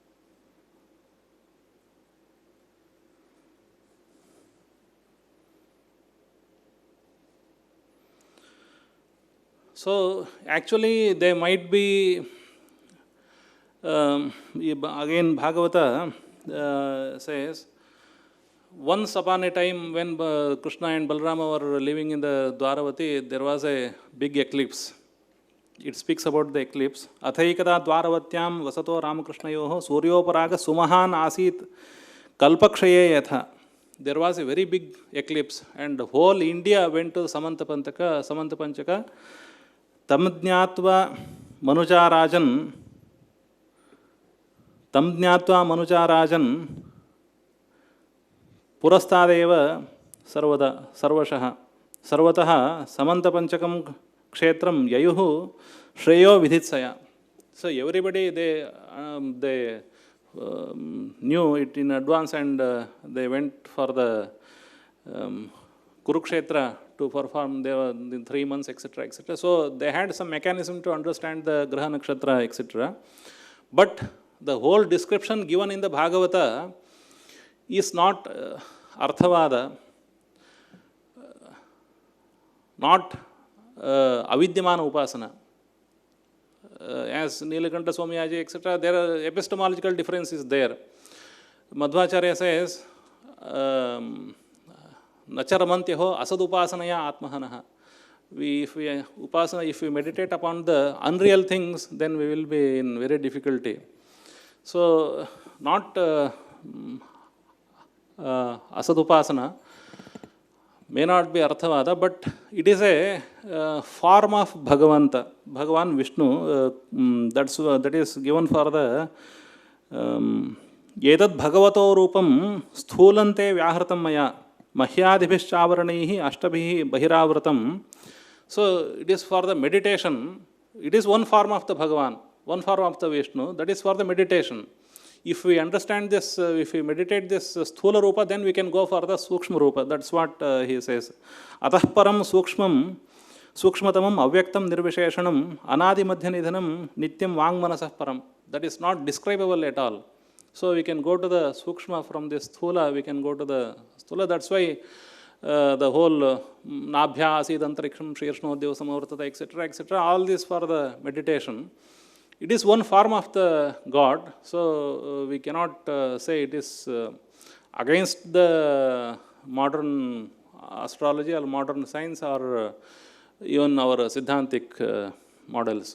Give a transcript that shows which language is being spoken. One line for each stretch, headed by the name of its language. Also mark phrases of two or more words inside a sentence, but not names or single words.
English: So actually they might be, again Bhagavata says, once upon a time when Krishna and Balarama were living in the Dwaravati, there was a big eclipse. It speaks about the eclipse.
Sanskrit: अथैकदा द्वारवत्यां वसतो रामकृष्णयोः सूर्योपरागः सुमहान् आसीत् कल्पक्षये यथा.
English: There was a very big eclipse and the whole India went to Samantapanchaka.
Sanskrit: तज्ज्ञात्वा मनुजराजन् पुरस्तादेव सर्वशः सर्वतः समन्तपञ्चकं क्षेत्रं ययुः श्रेयो विधित्सया.
English: So everybody they knew it in advance and they went for the Kurukshetra to perform in 3 months, etc., etc. So they had some mechanism to understand the
Sanskrit: ग्रह नक्षत्र,
English: etc. But the whole description given in the Bhagavata is not Arthavada, not
Sanskrit: अविद्यमान उपासना.
English: As Nilakanta Swamiyaji, etc., there are epistemological differences there. Madhavācarya says,
Sanskrit: नचरमन्त्यहो असदुपासनया आत्महनः.
English: If we meditate upon the unreal things, then we will be in very difficulty. So, not asadupasana may not be Arthavada, but it is a form of Bhagavanta, Bhagavan Vishnu. That is given for the
Sanskrit: एतद् भगवतो रूपं स्थूलन्ते व्याहृतं मया मह्यादिभिश्चावरणैः अष्टभिः बहिरावृतम्.
English: So it is for the meditation. It is one form of the Bhagavan, one form of the Vishnu. That is for the meditation. If we understand this, if we meditate this
Sanskrit: स्थूल रूप,
English: then we can go for the
Sanskrit: सूक्ष्म रूप.
English: That's what he says.
Sanskrit: अतः परं सूक्ष्मं सूक्ष्मतमं अव्यक्तं निर्विशेषणं अनादि मध्यनिधनं नित्यं वाङ्मनसः परम्.
English: That is not describable at all. So we can go to the Sukshma from this Sthula, we can go to the Sthula. That's why the whole
Sanskrit: नाभ्या आसीद् अन्तरिक्षं शीर्ष्णोद्यौः समवर्तत,
English: etc., etc., all this for the meditation. It is one form of the God, so we cannot say it is against the modern astrology or modern science or even our Siddhantic models.